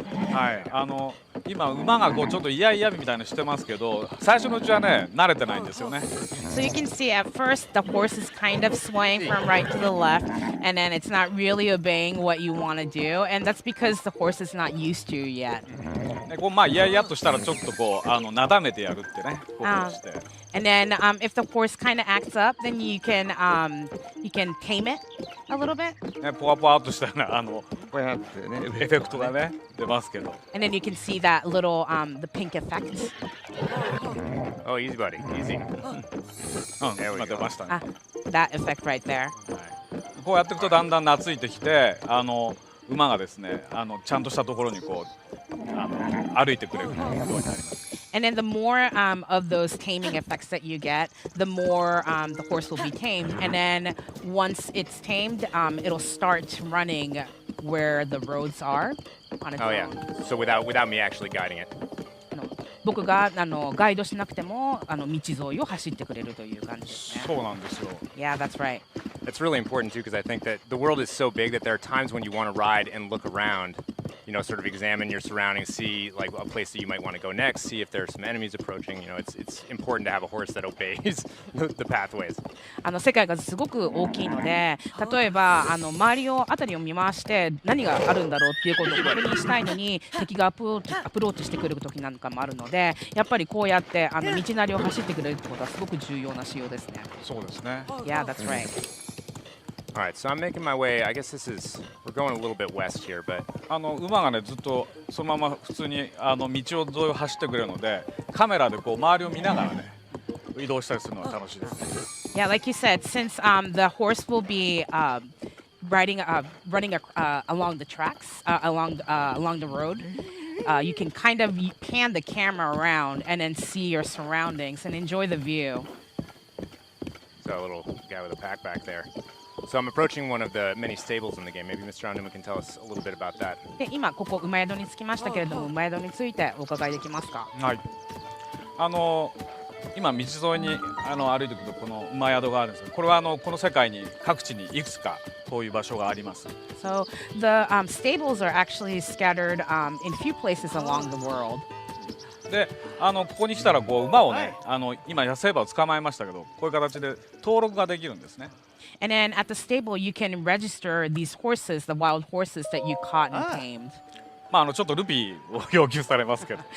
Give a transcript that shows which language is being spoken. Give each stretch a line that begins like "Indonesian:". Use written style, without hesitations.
Japanese: はい、今馬がこうちょっとイヤイヤみたいなのしてますけど、最初のうちはね慣れてないんですよね。
English: So you can see at first the horse is kind of swaying from right to the left, and then it's not really obeying what you want to do, and that's because the horse is not used to yet.
Japanese: でこうイヤイヤっとしたらちょっとこうなだめてやるってねことをして。
English: And then if the horse kind of acts up, then you can tame it a little bit.
Japanese: ねポワポワっとしたようなこうやってねエフェクトがね出ますけど。
English: And then you can see that little the pink effect. Oh, easy, buddy, easy.
Japanese: 今出ましたね。
English: That effect right there.
Japanese: こうやっていくとだんだん懐いてきて馬がですねちゃんとしたところにこう歩いてくれるようになります。
English: And then the more of those taming effects that you get, the more the horse will be tamed. And then once it's tamed, it'll start running where the roads are on its own. Oh yeah. So without me actually guiding it.
Japanese: 僕がガイドしなくても道沿いを走ってくれるという感じですね。そうなんですよ。
English: Yeah, that's right. That's really important too, because I think that the world is so big that there are times when you want to ride and look around, you know, sort of examine your surroundings, see like a place that you might want to go next, see if there are some enemies approaching. You know, it's important to have a horse that obeys the pathways.
Japanese: 世界がすごく大きいので、例えば周りを辺りを見回して何があるんだろうっていうことを確認したいのに敵がアプローチしてくる時なんかもあるので、やっぱりこうやって道なりを走ってくれるってことはすごく重要な仕様ですね。そうですね。
English: Yeah, that's right. All right, so I'm making my way. I guess we're going a little bit west here, but
Japanese: 馬がねずっとそのまま普通に道沿いを走ってくれるので、カメラでこう周りを見ながらね移動したりするのが楽しいですね。
English: Yeah, like you said, since the horse will be running along the tracks, along the road. You can kind of pan the camera around and then see your surroundings and enjoy the view. So a little guy with a pack back there. So I'm approaching one of the many stables in the game. Maybe Mr. Onuma can tell us a little bit about that.
Japanese: で、今ここ馬宿に着きましたけれども、馬宿についてお伺いできますか？はい。今道沿いに歩いてくるとこの馬宿があるんですけど、これはこの世界に各地にいくつかこういう場所があります。
English: So the stables are actually scattered in few places along the world.
Japanese: で、ここに来たらこう馬をね、今野生馬を捕まえましたけど、こういう形で登録ができるんですね。
English: And then at the stable you can register these horses, the wild horses that you caught and tamed.
Japanese: まあちょっとルピーを要求されますけど。